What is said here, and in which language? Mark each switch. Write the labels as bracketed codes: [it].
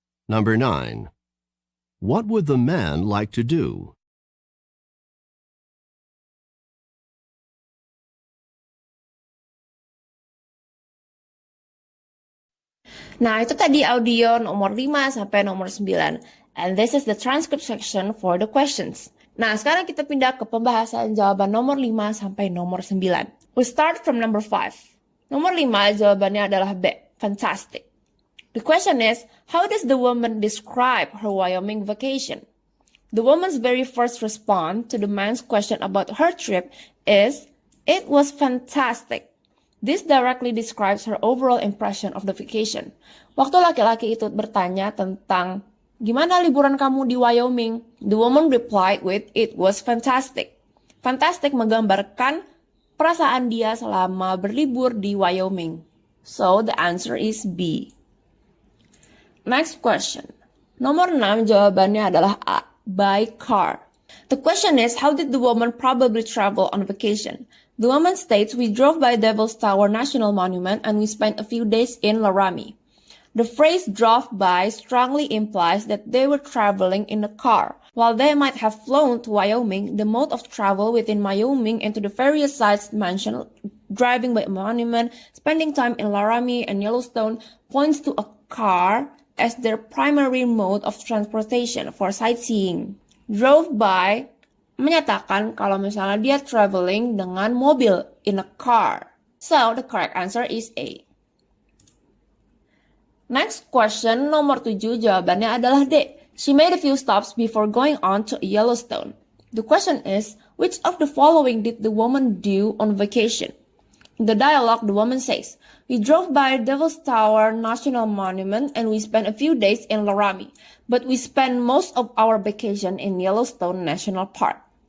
[en] Number 9. What would the man like to do? [id] Nah, itu tadi audio nomor 5 sampai nomor 9. [en] And this is the transcript section for the questions. [id] Nah, sekarang kita pindah ke pembahasan jawaban nomor 5 sampai nomor 9. [en] We start from number 5. [id] Nomor 5 jawabannya adalah B, [en] fantastic. The question is, how does the woman describe her Wyoming vacation? The woman's very first response to the man's question about her trip is, it was fantastic. This directly describes her overall impression of the vacation. [id] Waktu laki-laki itu bertanya tentang gimana liburan kamu di Wyoming, [en] the woman replied with, it was fantastic. [id] Fantastic menggambarkan perasaan dia selama berlibur di Wyoming. [en] So the answer is B. Next question. [id] Nomor 6 jawabannya adalah A, [en] by car. The question is, how did the woman probably travel on vacation? The woman states, we drove by Devil's Tower National Monument and we spent a few days in Laramie. The phrase drove by strongly implies that they were traveling in a car. While they might have flown to Wyoming, the mode of travel within Wyoming and to the various sites mentioned, driving by a monument, spending time in Laramie and Yellowstone, points to a car as their primary mode of transportation for sightseeing. [id] Drove by menyatakan kalau misalnya dia traveling dengan mobil, [en] in a car. So, the correct answer is A. Next question, [id] nomor 7, jawabannya adalah D. [en] She made a few stops before going on to Yellowstone. The question is, which of the following did the woman do on vacation? In the dialogue, the woman says, "We drove by Devil's Tower National Monument and we spent a few days in Laramie, but we spent most of our vacation in Yellowstone National Park."